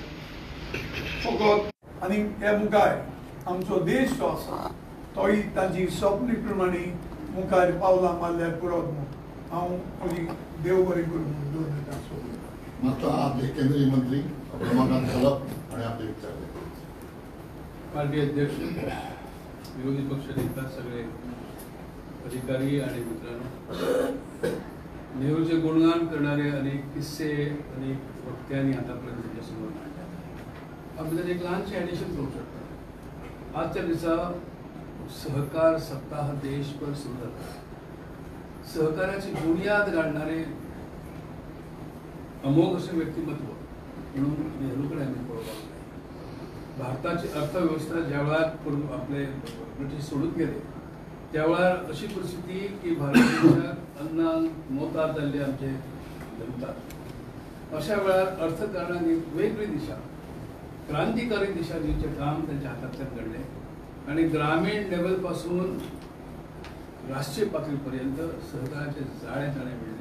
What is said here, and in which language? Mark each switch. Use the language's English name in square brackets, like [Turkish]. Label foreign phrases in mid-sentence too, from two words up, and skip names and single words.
[Konkani] फकत आनी हे मुखार आमचो देश जो आसा तोय तांची स्वप्नी प्रमाणे मुखार पावला मारल्यार पुरोत म्हणून हांव म्हजी देव बरें करूं म्हणून दवरता. [Marathi] मात्र आपले केंद्रीय मंत्री रमाकांत खलप आणि आपले विचार पार्टी अध्यक्ष, विरोधी पक्ष नेता, सगळे अधिकारी आणि मित्रांनो, नेहरूचे गुणगान करणारे अनेक किस्से अनेक वक्त्यांनी आतापर्यंत तुमच्यासमोर मांडले. आपल्याला एक लहानशे ॲडिशन करू शकता. आजच्या दिसा सहकार सप्ताह देशभर सुरू झाला. सहकार्याची बुनियाद घालणारे अमोघ असे व्यक्तिमत्व म्हणून नेहरूकडे आम्ही पळवलं. भारताची अर्थव्यवस्था ज्यावेळा आपले ब्रिटिश सोडून गेले त्यावेळा अशी परिस्थिती की भारत देशात अन्नाक मोताद जाल्ले आमचे जमतात. अशा वेळार अर्थकारणाने वेगळी दिशा, क्रांतिकारी दिशा दिवचे काम त्यांच्या हातांतल्यान घडले आणि ग्रामीण लेवल पासून राष्ट्रीय पातळीपर्यंत सहकाराचे जाळे जाणे मिळले.